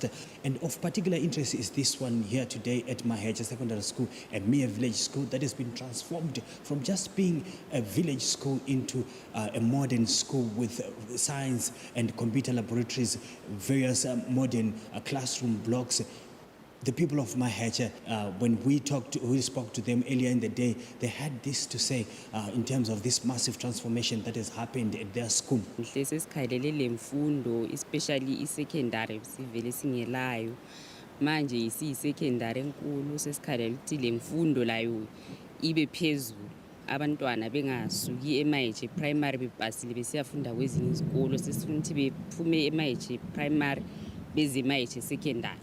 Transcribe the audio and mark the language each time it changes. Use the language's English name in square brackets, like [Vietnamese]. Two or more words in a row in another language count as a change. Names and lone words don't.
[English] And of particular interest is this one here today at Maheche Secondary School, a mere village school that has been transformed from just being a village school into a modern school with science and computer laboratories, various modern classroom blocks. The people of Maheche, when we spoke to them earlier in the day, they had this to say in terms of this massive transformation that has happened at their school. Especially secondary, [North Ndebele] sivele singelayo manje isiyisecondary enkulu sesikhalela ukuthi le mfundo layo ibe phezulu, abantwana bengasuki eMaheche primary bebhasile besiyafunda kwezinye izikolo, sesifuna ukuthi bephume eMaheche primary beze eMaheche secondary.